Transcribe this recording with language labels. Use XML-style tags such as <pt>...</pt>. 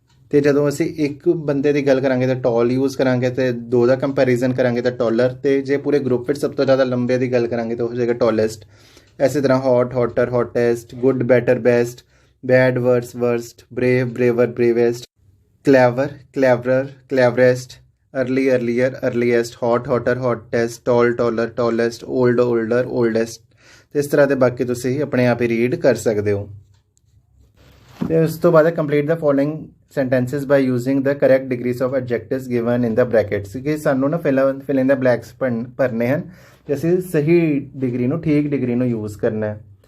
<pa>ਤੇ ਜਦੋਂ ਅਸੀਂ ਇੱਕ ਬੰਦੇ ਦੀ ਗੱਲ ਕਰਾਂਗੇ ਤਾਂ ਟਾਲ ਯੂਜ਼ ਕਰਾਂਗੇ, ਤੇ 2 ਦਾ ਕੰਪੈਰੀਜ਼ਨ ਕਰਾਂਗੇ ਤਾਂ ਟਾਲਰ, ਤੇ ਜੇ ਪੂਰੇ ਗਰੁੱਪ ਵਿੱਚ ਸਭ ਤੋਂ ਜ਼ਿਆਦਾ ਲੰਬੇ ਦੀ ਗੱਲ ਕਰਾਂਗੇ ਤਾਂ ਹੋ ਜਾਏਗਾ ਟਾਲੈਸਟ। ਇਸੇ ਤਰ੍ਹਾਂ</pa> <en>Hot, hotter, hottest, good, better, best, bad, worse, worst, brave, braver, bravest. clever, cleverer, cleverest, early, earlier, earliest, hot, hotter, hottest, tall, taller, tallest, old, older, oldest।</en> <pa>ਤੇ ਇਸ ਤਰ੍ਹਾਂ ਦੇ ਬਾਕੀ ਤੁਸੀਂ ਆਪਣੇ ਆਪ ਹੀ ਰੀਡ ਕਰ ਸਕਦੇ ਹੋ। ਤੇ ਉਸ ਤੋਂ ਬਾਅਦ</pa> <en>complete the following sentences by using the correct degrees of adjectives given in the brackets</en> <pa>ਕਿ ਸਾਨੂੰ ਨਾ ਫਿਲ ਇਨ ਦ ਬਲੈਂਕਸ ਭਰਨੇ ਹਨ ਤੇ ਅਸੀਂ ਸਹੀ ਡਿਗਰੀ ਨੂੰ ਠੀਕ ਡਿਗਰੀ ਨੂੰ ਯੂਜ਼ ਕਰਨਾ ਹੈ।</pa>